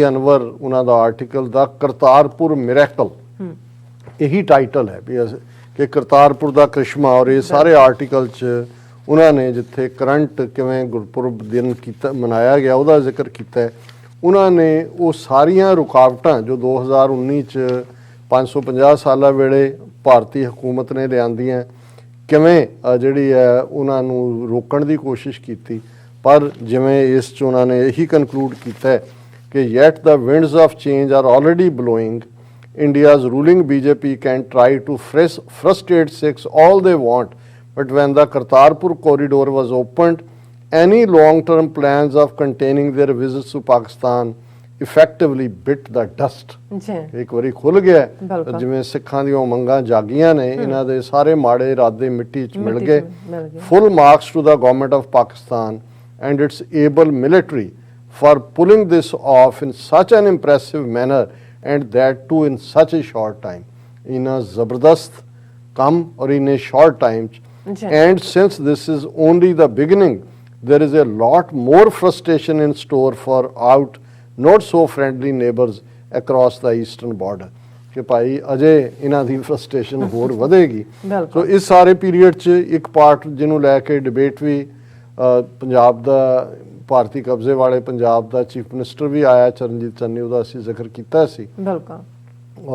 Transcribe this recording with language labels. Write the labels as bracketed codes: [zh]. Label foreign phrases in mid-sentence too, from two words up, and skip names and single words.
[pa] ਅਨਵਰ ਉਹਨਾਂ ਦਾ ਆਰਟੀਕਲ ਦਾ ਕਰਤਾਰਪੁਰ ਮਿਰੈਕਲ ਇਹੀ ਟਾਈਟਲ ਹੈ ਵੀ ਕਿ ਕਰਤਾਰਪੁਰ ਦਾ ਕ੍ਰਿਸ਼ਮਾ ਔਰ ਇਹ ਸਾਰੇ ਆਰਟੀਕਲ 'ਚ ਉਹਨਾਂ ਨੇ ਜਿੱਥੇ ਕਰੰਟ ਕਿਵੇਂ ਗੁਰਪੁਰਬ ਦਿਨ ਕੀਤਾ ਮਨਾਇਆ ਗਿਆ ਉਹਦਾ ਜ਼ਿਕਰ ਕੀਤਾ ਉਹਨਾਂ ਨੇ ਉਹ ਸਾਰੀਆਂ ਰੁਕਾਵਟਾਂ ਜੋ 2019 ਚ 550 ਸਾਲਾਂ ਵੇਲੇ ਭਾਰਤੀ ਹਕੂਮਤ ਨੇ ਲਿਆਂਦੀਆਂ ਕਿਵੇਂ ਜਿਹੜੀ ਹੈ ਉਹਨਾਂ ਨੂੰ ਰੋਕਣ ਦੀ ਕੋਸ਼ਿਸ਼ ਕੀਤੀ। ਪਰ ਜਿਵੇਂ ਇਸ 'ਚ ਉਹਨਾਂ ਨੇ ਇਹੀ ਕਨਕਲੂਡ ਕੀਤਾ ਹੈ ਕਿ [en] yet the winds of change are already blowing. India's ruling BJP can try to frustrate Sikhs all they want, but when the Kartarpur corridor was opened, any long-term plans of containing their visits to Pakistan effectively bit the dust. [pa] ਜੀ ਇੱਕ ਵਾਰੀ ਖੁੱਲ ਗਿਆ ਬਿਲਕੁਲ। ਜਿਵੇਂ ਸਿੱਖਾਂ ਦੀਆਂ ਮੰਗਾਂ ਜਾਗੀਆਂ ਨੇ, ਇਹਨਾਂ ਦੇ ਸਾਰੇ ਮਾੜੇ ਇਰਾਦੇ ਮਿੱਟੀ 'ਚ ਮਿਲ ਗਏ। ਮਿਲ ਗਏ। [en] Full marks to the government of Pakistan and its able military for pulling this off in such an impressive manner and that too in such a short time. In a zabardast come or in a short time. [pa] जी। [en] And since this is only the beginning, there is a lot more frustration in store for out not so friendly neighbors across the eastern border. [pa] ਕਿ ਭਾਈ ਅਜੇ ਇਹਨਾਂ ਦੀ ਫਰਸਟ੍ਰੇਸ਼ਨ ਹੋਰ ਵਧੇਗੀ। ਸੋ ਇਸ ਸਾਰੇ ਪੀਰੀਅਡ 'ਚ ਇੱਕ ਪਾਰਟ ਜਿਹਨੂੰ ਲੈ ਕੇ ਡਿਬੇਟ ਵੀ ਪੰਜਾਬ ਦਾ ਭਾਰਤੀ ਕਬਜ਼ੇ ਵਾਲੇ ਪੰਜਾਬ ਦਾ [en] chief minister [pa] ਵੀ ਆਇਆ ਚਰਨਜੀਤ ਚੰਨੀ, ਉਹਦਾ ਅਸੀਂ ਜ਼ਿਕਰ ਕੀਤਾ ਸੀ। ਬਿਲਕੁਲ।